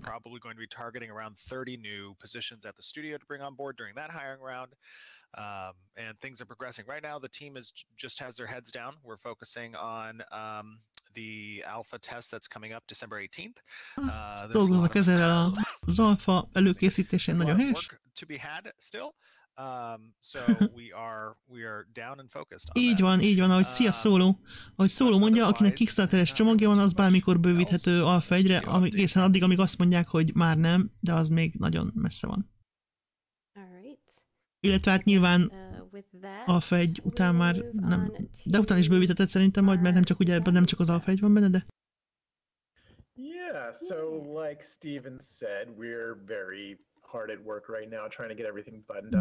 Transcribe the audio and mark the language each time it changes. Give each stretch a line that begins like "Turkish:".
English: We're probably going to be targeting around 30 new positions at the studio to bring on board during that hiring round. And things are progressing. Right now, the team is just has their heads down. We're focusing on the alpha test that's coming up December 18th.
Hungarian: Dolgoznak ezzel az alfa előkészítésén, nagyon helyes.
English: To be had still. So we are down and focused on
Hungarian: így van, ahogy szia Szóló. Ahogy Szóló mondja, akinek Kickstarteres csomagja van, az bármikor bővíthető alfa 1-re, egészen addig, amíg azt mondják, hogy már nem, de az még nagyon messze van. Illetve hát nyilván alfa 1 után már nem, de után is bővítetted szerintem majd, mert nem csak ugye ebben nem csak az alfa 1 van benne, de...
English: Yeah, so like Steven said, we're very hard at work right now trying to get everything buttoned up.